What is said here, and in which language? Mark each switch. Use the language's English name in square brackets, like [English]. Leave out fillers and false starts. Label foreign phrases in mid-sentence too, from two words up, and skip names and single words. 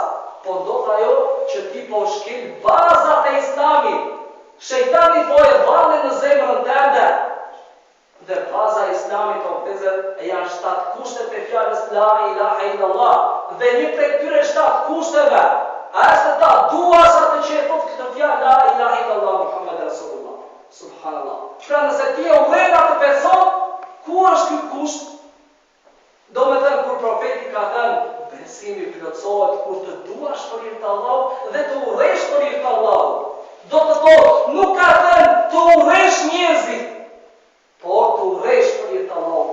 [Albanian] Po ndodh ajo që ti po shkel bazat e Islamit. Shejtani po e vallë në zemrën tënde. Dhe baza e Islamit o vëllezër janë 7 kushtet e fjalës [Arabic] لا إله إلا الله. [Albanian] dhe një prej këtyre 7 kushteve është ta duash atë që e thot këtë fjalë [Arabic] لا إله إلا الله محمد رسول الله. [Albanian] Subhanallah. Pra nëse ti e urren atë person, ku është ky kusht? Do me thënë kur profeti ka thënë besimi plotësohet kur të duash për hir të Allahut dhe të urresh për hir të Allahut. Do të thotë nuk ka thënë të urresh njerëzit, por të urresh për hir të Allahut.